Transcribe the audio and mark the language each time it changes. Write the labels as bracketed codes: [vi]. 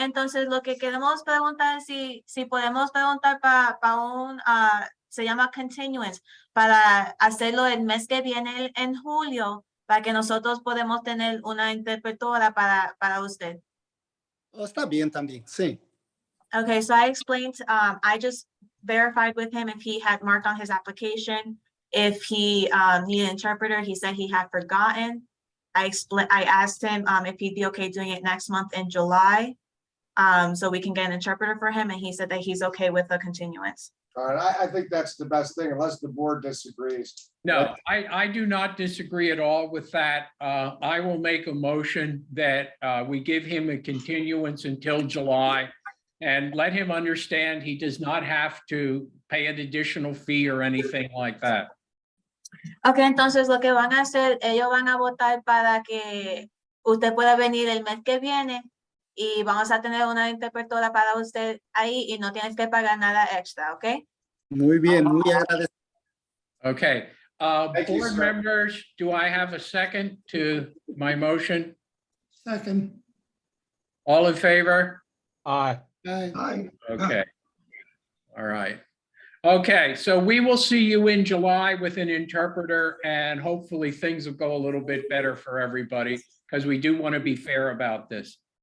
[es] Entonces, lo que queremos preguntar es si podemos preguntar para un, se llama continuance, para hacerlo el mes que viene en julio, para que nosotros podemos tener una interpretora para usted. Oh, está bien también, sí. [en] Okay, so I explained, I just verified with him if he had marked on his application, if he needed an interpreter, he said he had forgotten. I asked him if he'd be okay doing it next month in July, so we can get an interpreter for him, and he said that he's okay with the continuance. All right, I think that's the best thing, unless the board disagrees. No, I do not disagree at all with that. I will make a motion that we give him a continuance until July and let him understand he does not have to pay an additional fee or anything like that. [es] Okay, entonces lo que van a hacer, ellos van a votar para que usted pueda venir el mes que viene y vamos a tener una interpretora para usted ahí y no tienes que pagar nada extra, ¿ok? Muy bien, muy agradecido. [en] Okay, Thank you, board sir. members, do I have a second to my motion? second, All in favor? Aye. Aye. Okay. All right. Okay, so we will see you in July with an interpreter and hopefully things will go a little bit better for everybody because we do want to be fair about this.